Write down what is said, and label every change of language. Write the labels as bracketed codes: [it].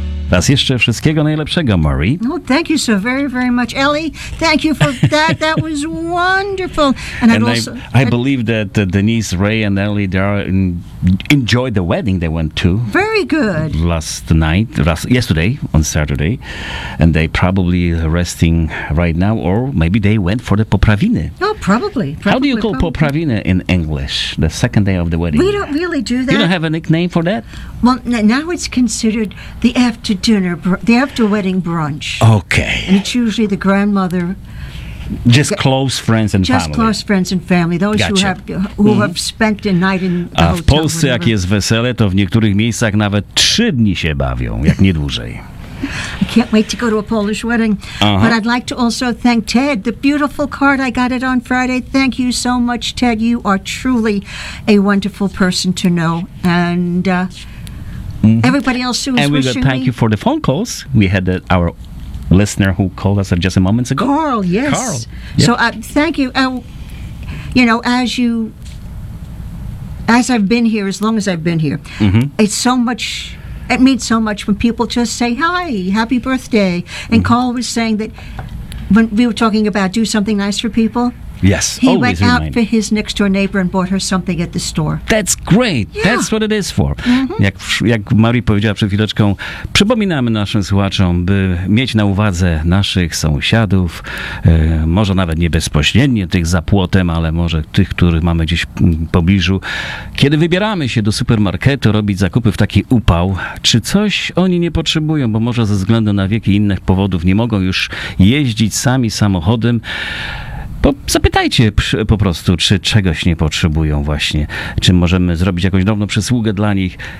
[pl] Raz jeszcze wszystkiego najlepszego, Murray. [en] Oh, thank you so very, very much, Ellie. Thank you for that. That was wonderful. And I believe that Denise, Ray, and Ellie enjoyed the wedding they went to. Very good. Yesterday, on Saturday. And they probably resting right now, or maybe they went for the poprawiny. Oh, probably. How do you call poprawiny in English, the second day of the wedding? We don't really do that. You don't have a nickname for that? Well, now it's considered the after-wedding brunch. Okay. And it's usually the grandmother. Just close friends and family. Those gotcha. who have spent a night in the hotel. [pl] A w Polsce, whatever. Jak jest wesele, to w niektórych miejscach nawet 3 dni się bawią, jak nie dłużej. [en] I can't wait to go to a Polish wedding. Uh-huh. But I'd like to also thank Ted, the beautiful card I got it on Friday. Thank you so much, Ted. You are truly a wonderful person to know. And everybody else who is wishing me. And thank you for the phone calls. We had our listener who called us just a moment ago. Carl, yes. Carl. Yep. So thank you. You know, as I've been here, as long as I've been here, mm-hmm. It means so much when people just say, hi, happy birthday. And mm-hmm. Carl was saying that when we were talking about do something nice for people. Yes. He went out for his next door neighbor and bought her something at the store. That's great. Yeah. That's what it is for. Mm-hmm. [pl] Jak Mary powiedziała przed chwileczką, przypominamy naszym słuchaczom, by mieć na uwadze naszych sąsiadów, może nawet nie bezpośrednio tych za płotem, ale może tych, których mamy gdzieś w pobliżu. Kiedy wybieramy się do supermarketu robić zakupy w taki upał, czy coś oni nie potrzebują, bo może ze względu na wiek i innych powodów nie mogą już jeździć sami samochodem, zapytajcie po prostu, czy czegoś nie potrzebują właśnie, czy możemy zrobić jakąś drobną przysługę dla nich.